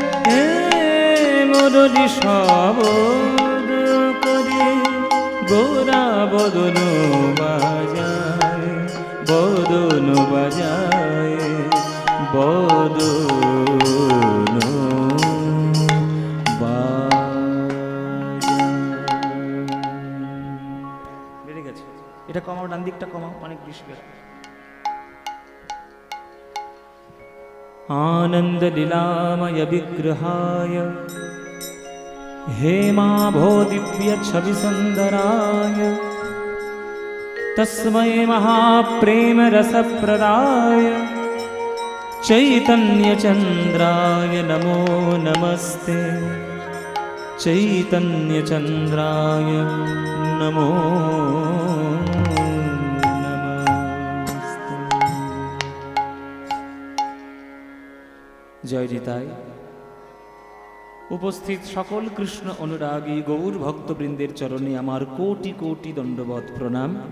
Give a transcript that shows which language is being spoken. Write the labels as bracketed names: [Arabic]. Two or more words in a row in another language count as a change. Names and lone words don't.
[Bangla] হে মুরলি শবদ করে গোরা বদন বাজায় বদন বাজায় বদন বেড়ে গেছে, এটা কমাও, ডান দিকটা কমাও, অনেক বেশি বেড়ে। [Sanskrit] आनंद लीलामय विग्रहाय हेमाभो दिव्य छवि सुंदराय तस्मै महाप्रेम रसप्रदाय चैतन्य चंद्राय नमो नमस्ते, चैतन्य चंद्राय नमो [Bangla] জয় নিতাই। উপস্থিত সকল কৃষ্ণ অনুরাগী গৌর ভক্তবৃন্দের চরণে আমার কোটি কোটি দণ্ডবত প্রণাম।